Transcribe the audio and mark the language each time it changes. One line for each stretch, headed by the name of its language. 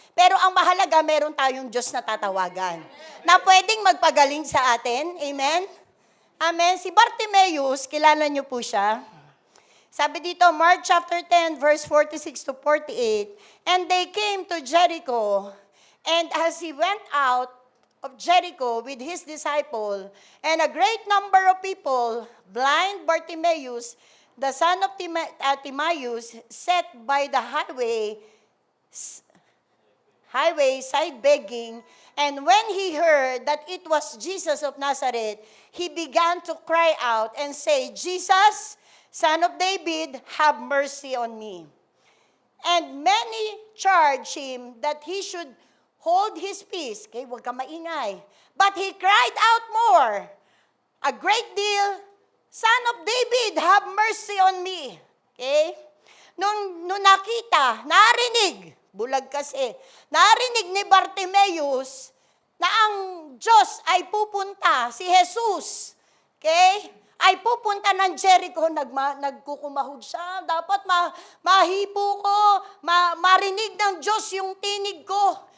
Filipino: Pero ang mahalaga, meron tayong Diyos na tatawagan na pwedeng magpagaling sa atin. Amen? Amen. Si Bartimaeus, kilala niyo po siya. Sabi dito,
English: Mark chapter 10, verse 46 to 48, and they came to Jericho, and as he went out of Jericho with his disciple, and a great number of people, blind Bartimaeus, the son of Timaeus, sat by the highway side begging, and when he heard that it was Jesus of Nazareth, he began to cry out and say, Jesus, Son of David, have mercy on me. And many charged him that he should hold his peace. Okay,
Filipino: huwag ka maingay.
English: But he cried out more, a great deal, Son of David, have mercy on me. Okay?
Filipino: Nung nakita, narinig, bulag kasi, narinig ni Bartimaeus na ang Diyos ay pupunta, si Jesus, okay, ay pupunta ng Jericho, nagkukumahod siya. Dapat mahipo ko, marinig ng Diyos yung tinig ko.